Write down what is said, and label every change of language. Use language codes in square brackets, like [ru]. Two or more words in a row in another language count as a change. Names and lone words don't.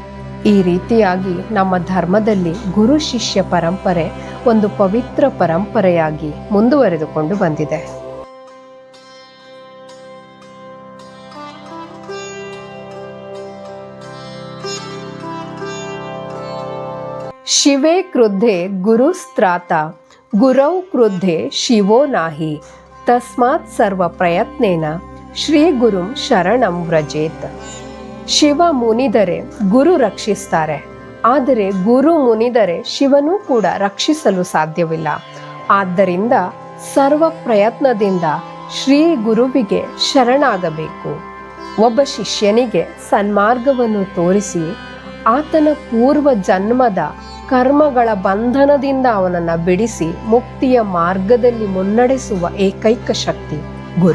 [kn] ಈ ರೀತಿಯಾಗಿ ನಮ್ಮ ಧರ್ಮದಲ್ಲಿ ಗುರು ಶಿಷ್ಯ ಪರಂಪರೆ ಒಂದು ಪವಿತ್ರ ಪರಂಪರೆಯಾಗಿ ಮುಂದುವರೆದುಕೊಂಡು ಬಂದಿದೆ. [sa] ಶಿವೇ ಕ್ರುದ್ಧೆ ಗುರುಸ್ತ್ರಾತ ಗುರೌ ಕ್ರುದ್ಧೆ ಶಿವೋ ನಾಹಿ ತಸ್ಮಾತ್ ಸರ್ವ ಪ್ರಯತ್ನೇನ ಶ್ರೀ ಗುರುಂ ಶರಣಂ ವ್ರಜೇತ್. [kn] ಶಿವ ಮುನಿದರೆ ಗುರು ರಕ್ಷಿಸ್ತಾರೆ, ಆದರೆ ಗುರು ಮುನಿದರೆ ಶಿವನೂ ಕೂಡ ರಕ್ಷಿಸಲು ಸಾಧ್ಯವಿಲ್ಲ. ಆದ್ದರಿಂದ ಸರ್ವ ಪ್ರಯತ್ನದಿಂದ ಶ್ರೀ ಗುರುವಿಗೆ ಶರಣಾಗಬೇಕು. ಒಬ್ಬ ಶಿಷ್ಯನಿಗೆ ಸನ್ಮಾರ್ಗವನ್ನು ತೋರಿಸಿ ಆತನ ಪೂರ್ವ ಜನ್ಮದ ಕರ್ಮಗಳ ಬಂಧನದಿಂದ ಅವನನ್ನು ಬಿಡಿಸಿ ಮುಕ್ತಿಯ ಮಾರ್ಗದಲ್ಲಿ ಮುನ್ನಡೆಸುವ ಏಕೈಕ ಶಕ್ತಿ ಗುರು.